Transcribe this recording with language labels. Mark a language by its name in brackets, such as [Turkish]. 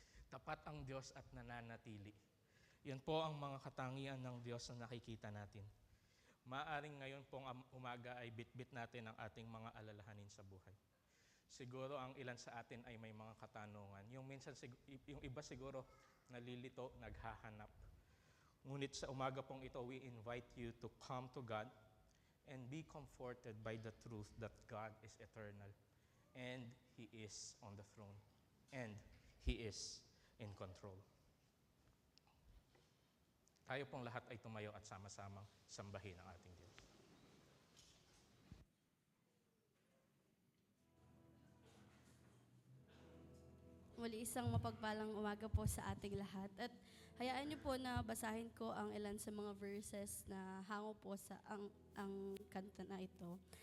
[Filipino] Tapat ang Diyos at nananatili. Yan po ang mga katangian ng Diyos na nakikita natin. Maaring ngayon pong umaga ay bitbit natin ang ating mga alalahanin sa buhay. Siguro ang ilan sa atin ay may mga katanungan. Yung iba siguro nalilito, naghahanap. Ngunit sa umaga pong ito, [English] we invite you to come to God and be comforted by the truth that God is eternal and He is on the throne and He is in control. [Filipino] Tayo pong lahat ay tumayo at sama-samang sambahin ang ating Diyos. Muli isang mapagpalang umaga po sa ating lahat. At hayaan niyo po na basahin ko ang ilan sa mga verses na hango po sa ang kanta na ito.